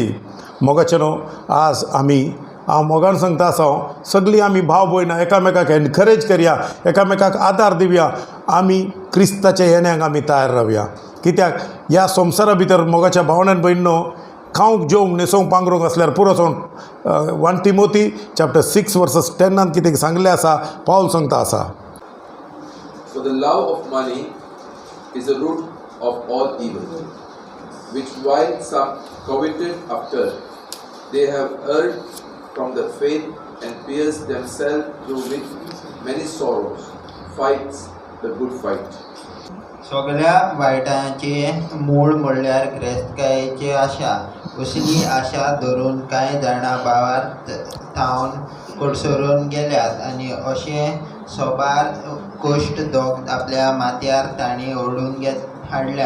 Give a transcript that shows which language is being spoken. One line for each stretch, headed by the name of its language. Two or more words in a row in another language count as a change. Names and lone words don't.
Konkani: मोगाचें आज हांव मोगान सांगता आसा, सगळीं आमी भाव भयणां एकामेकाक एनकरेज करया, एकामेकाक आदार दिवया. आमी क्रिस्ताच्या येण्याक आमी तयार रावया. कित्याक ह्या संवसारा भितर मोगाच्या भावनान भयणो खावंक जेवंक न्हेसोवंक पांघरूंक असल्यार पुरो सोन
English: 1 Timothy chapter 6 verses 10
Konkani: कितें सांगलें आसा, पावल सांगता आसा.
English: For the love of money is the root of all evil, which while some coveted after, they have erred from the faith and pierced themselves through with many sorrows, fights the good fight.
Konkani: सगळ्या वायटाचे मूळ म्हणल्यार गिरेस्तकायेची आशा. असली आशा धरून कांय जाणां भावार्थ थावन कडसरून गेल्यात आनी अशें सोबार कश्ट दोग आपल्या माथ्यार तांणी ओडून हाडल्यात.